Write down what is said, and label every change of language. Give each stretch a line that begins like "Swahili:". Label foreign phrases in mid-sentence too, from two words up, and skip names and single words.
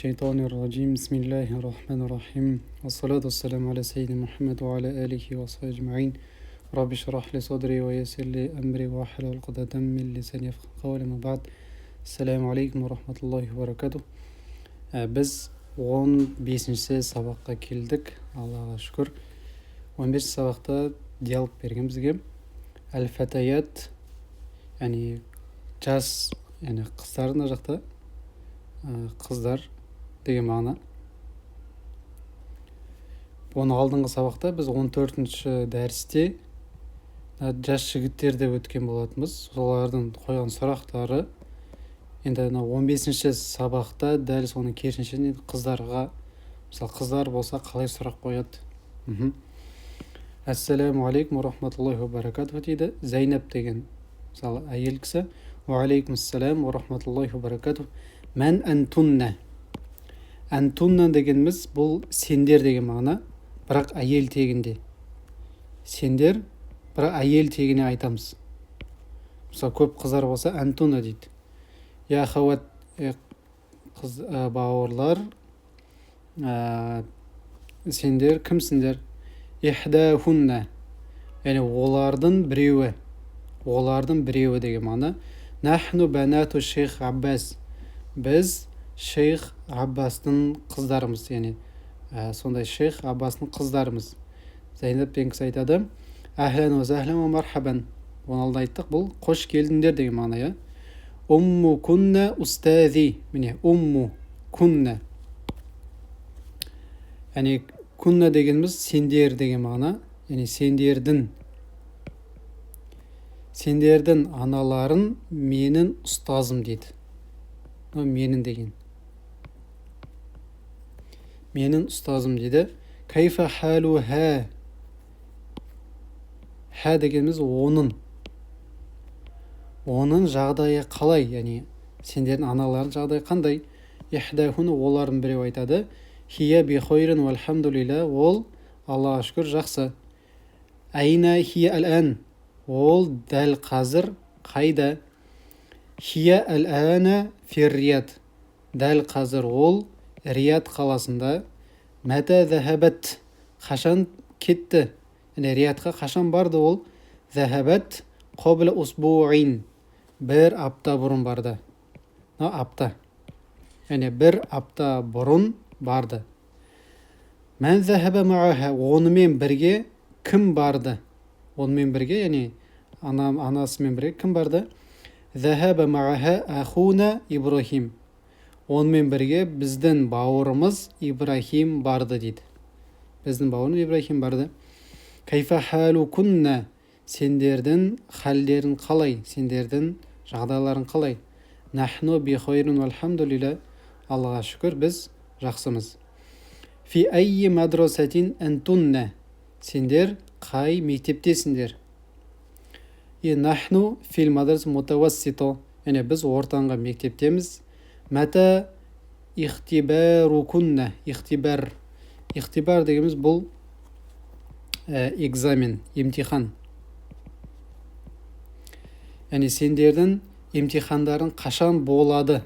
Arabic: الشيطان الرجيم بسم الله الرحمن الرحيم والصلاة والسلام على سيدنا محمد وعلى آله وصحبه أجمعين رب اشرح لي صدري ويسر لي أمري واحلل عقدة من لساني يفقهوا قولي ما بعد السلام عليكم ورحمة الله وبركاته.
Kazakh: Biz 15-ші сабаққа келдік, Аллаға шүкір. 15-ші сабақта диалог берген бізге. Әл-фатаят, яғни жас, яғни қыздар мына жақта, қыздар деген мағына. Оны алдыңғы сабақта біз 14-ші дәрісте жас жігіттер деп өткен болатынбыз. Солардың қойған сұрақтары енді 15-ші сабақта дәл соның керісінше қыздарға, мысалы қыздар болса қалай сұрақ қояды.
Arabic: السلام عليكم رحمة الله وبركاته дейді.
Kazakh: Зайнап деген мысалы әйел кісі.
Arabic: وعليكم السلام ورحمة الله وبركاته. من أنتن.
Kazakh: Антунна дегеніміз бұл сендер деген мағына, бірақ әйел тегінде. Сендер, бірақ әйел тегіне айтамыз. Мысалы көп қыздар болса антунна дейді.
Arabic: يا أخوات
Kazakh: қыз бауырлар, сендер кімсіңдер?
Arabic: إحداهن.
Kazakh: Яғни олардың біреуі деген мағына.
Arabic: نحن بنات شيخ عباس.
Kazakh: Біз шейх Аббастың қыздарымыз, яғни сондай шейх Аббастың қыздарымыз. Зайнап деген кісі айтады:
Arabic: أهلا وسهلا ومرحبا.
Kazakh: Оны алда айттық, бұл қош келдіңдер деген мағына, иә.
Arabic: أمكن أستاذتي. Міне, أمكن.
Kazakh: Яғни кунна дегеніміз сендер деген мағына, яғни сендердің аналарын менің ұстазым дейді. Менің деген. Менің ұстазым дейді.
Arabic: كيف حالها.
Kazakh: Ха дегеніміз оның жағдайы қалай, яғни сендердің аналардың жағдайы қандай?
Arabic: إحداهن,
Kazakh: олардың біреу айтады:
Arabic: هي بخير والحمد لله.
Kazakh: Ол Аллаға шүкір жақсы.
Arabic: أين هي الآن.
Kazakh: Ол дәл қазір қайда?
Arabic: هي الآن في الرياض.
Kazakh: Дәл қазір ол Рият қаласында.
Arabic: متى ذهبت.
Kazakh: Қашан кетті? Яғни Риятқа қашан барды ол?
Arabic: ذهبت قبل أسبوع.
Kazakh: Бір апта бұрын барды. Апта. Яғни бір апта бұрын барды.
Arabic: من ذهب معها.
Kazakh: Онымен бірге кім барды? Онымен бірге, яғни анасымен бірге кім барды?
Arabic: ذهب معها أخونا إبراهيم.
Kazakh: Онымен бірге біздің бауырымыз Ибрахим барды дейді. Біздің бауырымыз Ибрахим барды.
Arabic: كيف حالكن.
Kazakh: Сендердің халдерін қалай? Сендердің жағдайларын қалай?
Arabic: نحن بخير والحمد لله.
Kazakh: Аллаға шүкір, біз жақсымыз.
Arabic: في أي مدرسة أنتن.
Kazakh: Сендер қай мектептесіңдер?
Arabic: نحن في المدرسة المتوسطة.
Kazakh: Яғни біз ортаңғы мектептеміз.
Arabic: متى اختباركن.
Kazakh: Ихтибар дегеніміз бұл экзамен, емтихан. Яғни сендердің емтихандарын қашан болады?